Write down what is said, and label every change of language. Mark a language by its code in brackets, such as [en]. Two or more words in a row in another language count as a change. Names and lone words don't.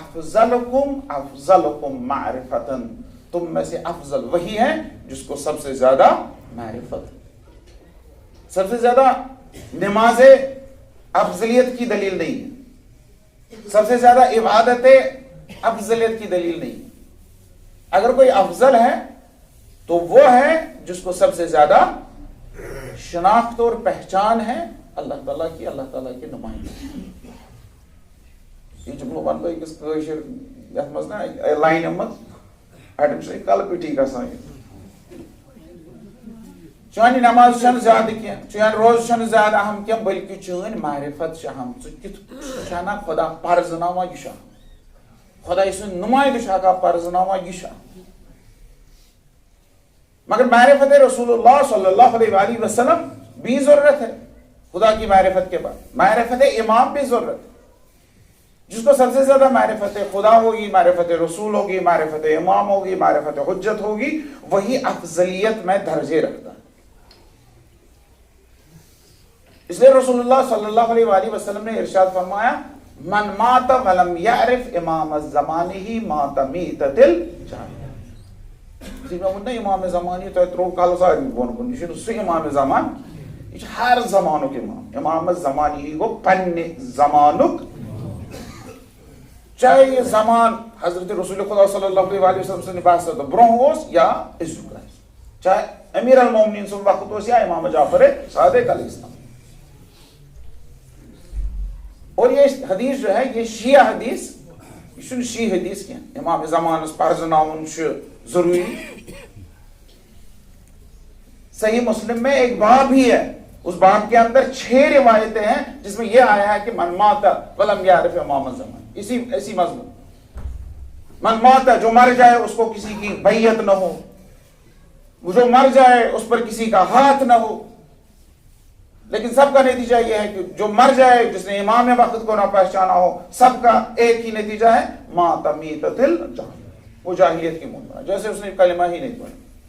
[ar] افضلکم معرفتن، [ur] تم میں سے افضل وہی ہے جس کو سب سے زیادہ معرفت، سب سے زیادہ نمازیں افضلیت کی دلیل نہیں ہے، سب سے زیادہ عبادتیں افضلیت کی دلیل نہیں ہے۔ اگر کوئی افضل ہے تو وہ ہے جس کو سب سے زیادہ شناخت اور پہچان ہے اللہ تعالیٰ کی، اللہ تعالیٰ کے نمائندے۔ [ks] یہ جملہ بن گئی کس کاشر یتھ مز نا لائن مز اڑم سے کل پٹی گژھان، چانی نماز چھن زیادہ کیا، چان روز چھن زیادہ اہم کیا، بلکہ چون معرفت اہم، نا خدا پرزناوا یہ خدا سن نمائندہ ہکا پرزناوا یہ، [ur] مگر معرفت رسول اللہ [ar] صلی اللہ علیہ وآلہ وسلم [ur] بھی ضرورت ہے خدا کی معرفت کے بعد، معرفت امام بھی ضرورت ہے، جس کو سب سے زیادہ معرفت خدا ہوگی، معرفت رسول ہوگی، معرفت امام ہوگی، معرفت حجت ہوگی، وہی افضلیت میں درجے رکھتا ہے۔ اس لیے رسول اللہ صلی اللہ علیہ وآلہ وسلم نے ارشاد فرمایا [ar] من مات ولم يعرف امام الزمانہ مات میتۃ الجاہلیہ، [ks] امام زمانی تو ترو کل ساری بون کن، یہ سہ امام زمان، یہ ہر زمانک امام، امام زمانی گو پنہ زمانک، چاہے یہ زمان حضرت رسول خدا [ar] صلی اللہ علیہ وسلم [ks] سے نباست برہ یا ازک، چاہے امیر المومنین سن وقت یا امام جعفر صادق [ar] علیہ السلام۔ [ur] اور یہ حدیث جو ہے یہ شیعہ حدیث، یہ شیعہ حدیث کی [ks] امام زمان پرزناؤن ضروری۔ [ur] صحیح مسلم میں ایک باب ہی ہے، اس باب کے اندر 6 روایتیں ہیں جس میں یہ آیا ہے کہ [ar] من مات ولم یعرف امام الزمان، [ur] اسی مضمون، من مات جو مر جائے اس کو کسی کی بیعت نہ ہو، جو مر جائے اس پر کسی کا ہاتھ نہ ہو، لیکن سب کا نتیجہ یہ ہے کہ جو مر جائے جس نے امام وقت کو نہ پہچانا ہو، سب کا ایک ہی نتیجہ ہے [ar] مات میتۃ الجاہلیہ، [ur] وہ جاہلیت کی موت مرا، جیسے اس نے کلمہ ہی نہیں پڑھا۔